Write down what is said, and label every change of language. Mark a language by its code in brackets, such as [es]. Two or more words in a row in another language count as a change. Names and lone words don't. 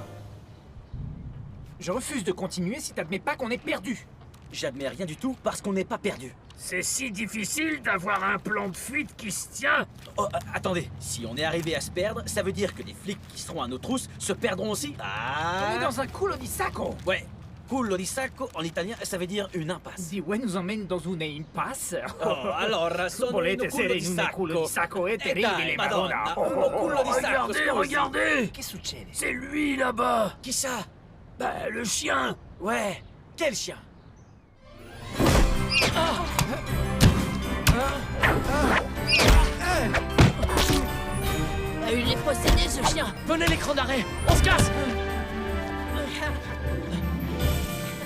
[fr] Je refuse de continuer si t'admets pas qu'on est perdu. J'admets rien du tout parce qu'on n'est pas perdu. C'est si difficile d'avoir un plan de fuite qui se tient. Oh, attendez, si on est arrivé à se perdre, ça veut dire que les flics qui seront à nos trousses se perdront aussi. On est dans un [it] culo di sacco. [fr] Ouais, [it] culo di sacco [fr] en italien, ça veut dire une impasse. Si ouais nous emmène dans une impasse. [it] Oh, allora, sono Volete in un culo essere di in un sacco. culo di sacco è terribile, Madonna. Madonna. Un culo di sacco. [fr] Regardez, regardez. [it] Che succede? [fr] C'est lui là-bas. Qui ça? Bah, le chien. Ouais, quel chien? Il est possédé, ce chien. Venez l'écran d'arrêt. On se casse.